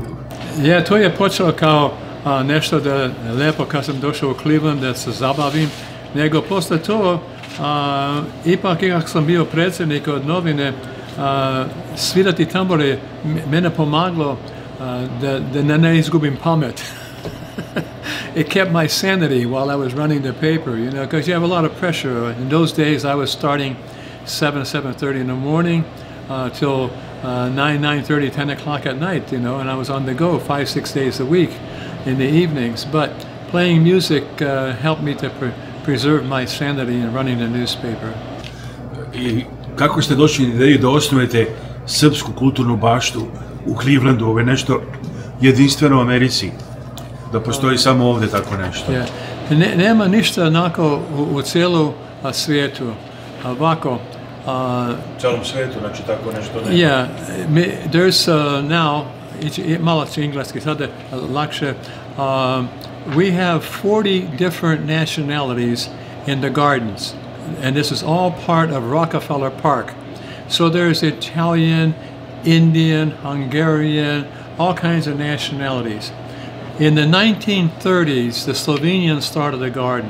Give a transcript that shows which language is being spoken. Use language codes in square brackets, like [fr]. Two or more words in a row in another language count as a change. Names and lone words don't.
[sr] To je počelo kao nešto da lepo kad sam došao u Cleveland da se zabavim, nego posle to, ipak kako sam bio predsjednik od novine, svirati tambure mene pomaglo da ne izgubim pamet. [en] It kept my sanity while I was running the paper, because you have a lot of pressure. In those days, I was starting 7:30 in the morning till 9:30, 10 o'clock at night, and I was on the go 5-6 days a week in the evenings. But playing music helped me to preserve my sanity in running the newspaper. [sr] I kako ste došli na ideju da osnujete srpsku kulturnu baštu u Clevelandu? Ovo je nešto jedinstveno u Americi, da postoji samo ovdje tako nešto. Nema ništa onako u cijelu svijetu. Ovako. Celom svijetu, znači tako nešto nema. [en] There's now, [sr] malo ću engleski, sada lakše, [en] we have 40 different nationalities in the gardens. and this is all part of Rockefeller Park. So there's Italian, Indian, Hungarian, all kinds of nationalities. In the 1930s, the Slovenians started a garden.